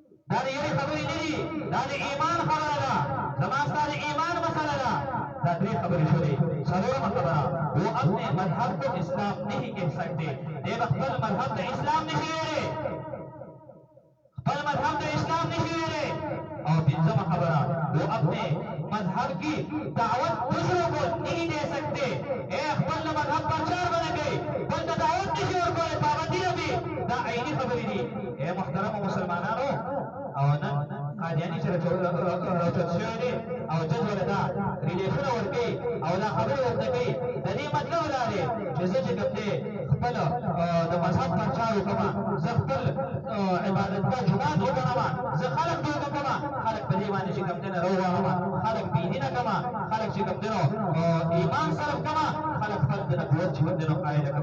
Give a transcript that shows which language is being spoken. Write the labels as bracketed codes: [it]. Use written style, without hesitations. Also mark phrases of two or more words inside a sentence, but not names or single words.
[ps] دا د یوې خبرې نه دي، دا د ایمان خبره ده، زما ستا د ایمان مسله ده. دا درې خبرې شولې. څلورمه خبره، [ur] وہ اپنے مذہب کو اسلام نہیں کہہ سکتے، [ps] دی به خپل مذهب د اسلام نشي ویلی، خپل مذهب د اسلام نشي ویلی. اور پنځمه خبره، [ur] وہ اپنے مذهب کی دعوت دوسروں کو نہیں دے سکتے. [ps] اے خپل مذهب پرچار بنه کوي، بل ته دعوت نشي ورکولی، پابندي لري. دا عیني خبرې دي. اے محترمو مسلمانانو، او نن قادیاني چې راوچت شوی دی او جج ورته دا ریلیشنونه ورکوي او دا خبرې ورته کوي، د دې مطلب دا دی چې زه چې کوم دی خپل د مذهب پرچار وکړم، زه خپل عبادتګاه جومات وګڼم، زه خلک ټوکه کړم، خلک په دې باندې چې کوم دی نه راووهم، خلک بېدینه کړم، خلک چې کوم دی نو ایمان صرف کړم، خلک خپل د نبوت چې کوم دی نو قایله کړم.